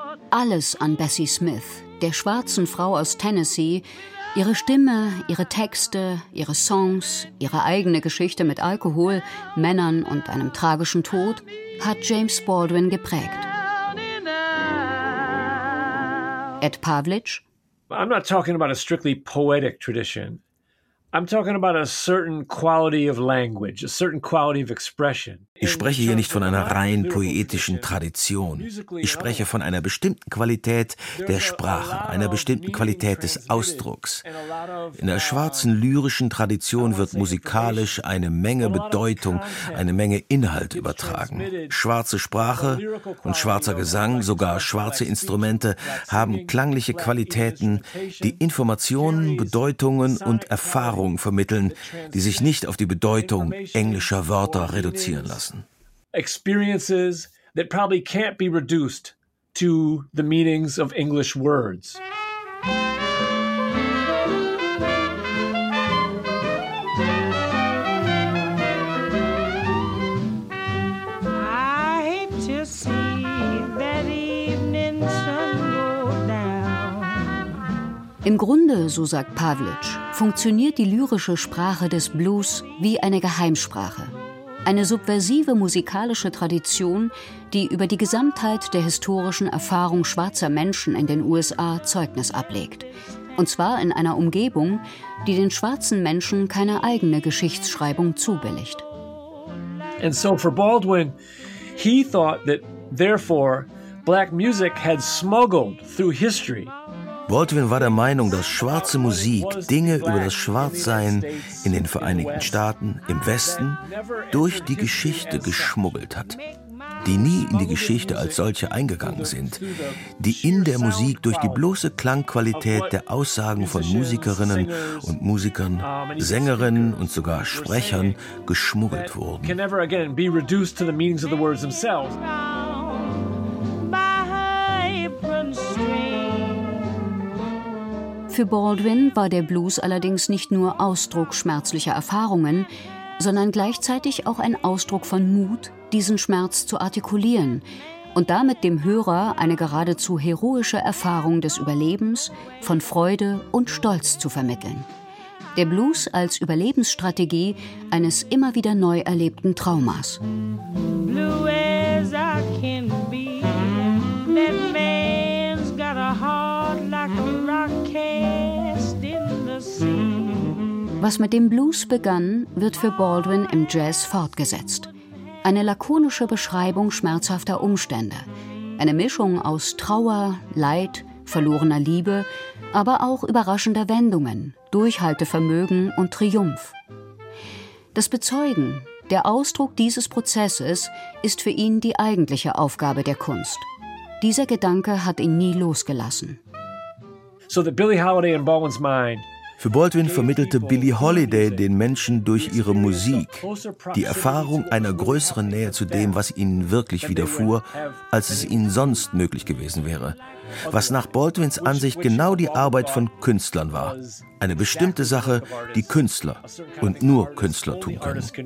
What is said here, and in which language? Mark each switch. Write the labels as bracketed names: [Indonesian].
[German] Alles an Bessie Smith, der schwarzen Frau aus Tennessee, Ihre Stimme, ihre Texte, ihre Songs, ihre eigene Geschichte mit Alkohol, Männern und einem tragischen Tod hat James Baldwin geprägt. Ed Pavlich. [English] I'm not talking about a strictly poetic tradition. I'm talking about a certain quality of language, a certain quality of expression. [German] Ich spreche hier nicht von einer rein poetischen Tradition. Ich spreche von einer bestimmten Qualität der Sprache, einer bestimmten Qualität des Ausdrucks. In der schwarzen lyrischen Tradition wird musikalisch eine Menge Bedeutung, eine Menge Inhalt übertragen. Schwarze Sprache und schwarzer Gesang, sogar schwarze Instrumente, haben klangliche Qualitäten, die Informationen, Bedeutungen und Erfahrungen vermitteln, die sich nicht auf die Bedeutung englischer Wörter reduzieren lassen. [English] Experiences that probably can't be reduced to the meanings of English words. [German] Im Grunde, so sagt Pavlich, funktioniert die lyrische Sprache des Blues wie eine Geheimsprache. Eine subversive musikalische Tradition, die über die Gesamtheit der historischen Erfahrung schwarzer Menschen in den USA Zeugnis ablegt. Und zwar in einer Umgebung, die den schwarzen Menschen keine eigene Geschichtsschreibung zubilligt. [English] And so for Baldwin, he thought that therefore black music had smuggled through history. [German] Baldwin war der Meinung, dass schwarze Musik Dinge über das Schwarzsein in den Vereinigten Staaten, im Westen, durch die Geschichte geschmuggelt hat, die nie in die Geschichte als solche eingegangen sind, die in der Musik durch die bloße Klangqualität der Aussagen von Musikerinnen und Musikern, Sängerinnen und sogar Sprechern geschmuggelt wurden. Für Baldwin war der Blues allerdings nicht nur Ausdruck schmerzlicher Erfahrungen, sondern gleichzeitig auch ein Ausdruck von Mut, diesen Schmerz zu artikulieren und damit dem Hörer eine geradezu heroische Erfahrung des Überlebens, von Freude und Stolz zu vermitteln. Der Blues als Überlebensstrategie eines immer wieder neu erlebten Traumas. [English] Blue as I can be, that man's got a heart like a rock. [German] Was mit dem Blues begann, wird für Baldwin im Jazz fortgesetzt. Eine lakonische Beschreibung schmerzhafter Umstände. Eine Mischung aus Trauer, Leid, verlorener Liebe, aber auch überraschender Wendungen, Durchhaltevermögen und Triumph. Das Bezeugen, der Ausdruck dieses Prozesses, ist für ihn die eigentliche Aufgabe der Kunst. Dieser Gedanke hat ihn nie losgelassen. [English] So that Billie Holiday in Baldwin's mind. [German] Für Baldwin vermittelte Billie Holiday den Menschen durch ihre Musik die Erfahrung einer größeren Nähe zu dem, was ihnen wirklich widerfuhr, als es ihnen sonst möglich gewesen wäre. Was nach Baldwins Ansicht genau die Arbeit von Künstlern war. Eine bestimmte Sache, die Künstler und nur Künstler tun können.